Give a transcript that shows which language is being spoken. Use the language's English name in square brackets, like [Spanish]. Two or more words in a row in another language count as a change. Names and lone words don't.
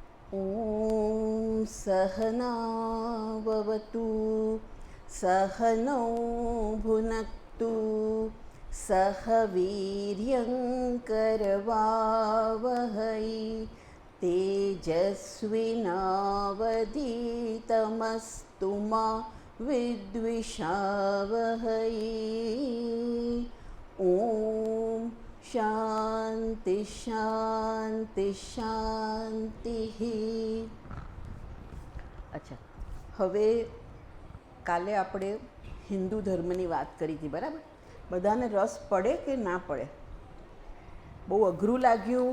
[Sanskrit] ॐ सहनाववतु सहनौ भुनक्तु सह वीर्यङ्करवावहै तेजस्विनावधीतमस्तु मा विद्विषावहै ॐ शांति शांति शांति. [Gujarati] અચ્છા, હવે કાલે આપણે હિન્દુ ધર્મની વાત કરી હતી, બરાબર? બધાને રસ પડે કે ના પડે? બહુ અઘરું લાગ્યું?